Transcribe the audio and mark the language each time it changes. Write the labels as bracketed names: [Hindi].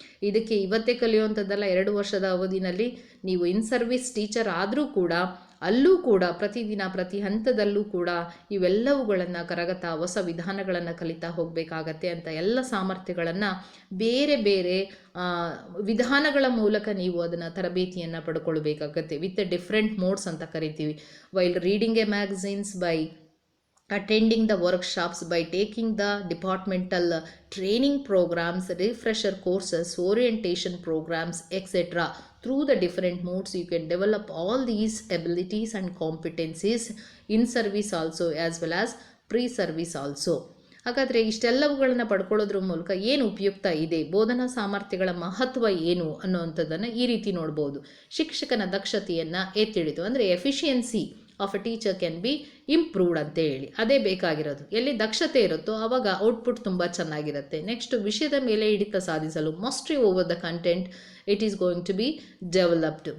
[Kannada] ಇದಕ್ಕೆ ಇವತ್ತೇ ಕಲಿಯುವಂಥದ್ದಲ್ಲ, 2 ವರ್ಷದ ಅವಧಿನಲ್ಲಿ ನೀವು ಇನ್ ಸರ್ವಿಸ್ ಟೀಚರ್ ಆದರೂ ಕೂಡ ಅಲ್ಲೂ ಕೂಡ ಪ್ರತಿದಿನ ಪ್ರತಿ ಹಂತದಲ್ಲೂ ಕೂಡ ಇವೆಲ್ಲವುಗಳನ್ನು ಕರಗತ ಹೊಸ ವಿಧಾನಗಳನ್ನು ಕಲಿತಾ ಹೋಗಬೇಕಾಗತ್ತೆ ಅಂತ ಎಲ್ಲ ಸಾಮರ್ಥ್ಯಗಳನ್ನು ಬೇರೆ ಬೇರೆ ವಿಧಾನಗಳ ಮೂಲಕ ನೀವು ಅದನ್ನು ತರಬೇತಿಯನ್ನು ಪಡ್ಕೊಳ್ಬೇಕಾಗತ್ತೆ. [English] with different modes [Kannada] ಅಂತ ಕರಿತೀವಿ. [English] While reading a magazines, by attending the workshops, by taking the departmental training programs, refresher courses, orientation programs, etc. Through the different modes you can develop all these abilities and competencies in service also as well as pre-service also. [Kannada] ಹಾಗಾದರೆ ಇಷ್ಟೆಲ್ಲವುಗಳನ್ನು ಪಡ್ಕೊಳ್ಳೋದ್ರ ಮೂಲಕ ಏನು ಉಪಯುಕ್ತ ಇದೆ, ಬೋಧನಾ ಸಾಮರ್ಥ್ಯಗಳ ಮಹತ್ವ ಏನು ಅನ್ನೋವಂಥದ್ದನ್ನು ಈ ರೀತಿ ನೋಡ್ಬೋದು. ಶಿಕ್ಷಕನ ದಕ್ಷತೆಯನ್ನು ಎತ್ತಿಡಿತು ಅಂದರೆ [English] efficiency of a teacher can be improved [Kannada] ಅಂತ ಹೇಳಿ, ಅದೇ ಬೇಕಾಗಿರೋದು. ಎಲ್ಲಿ ದಕ್ಷತೆ ಇರುತ್ತೋ ಆವಾಗ ಔಟ್ಪುಟ್ ತುಂಬ ಚೆನ್ನಾಗಿರುತ್ತೆ. ನೆಕ್ಸ್ಟ್, ವಿಷಯದ ಮೇಲೆ ಹಿಡಿತ ಸಾಧಿಸಲು [English] Mastery over the content it is going to be developed.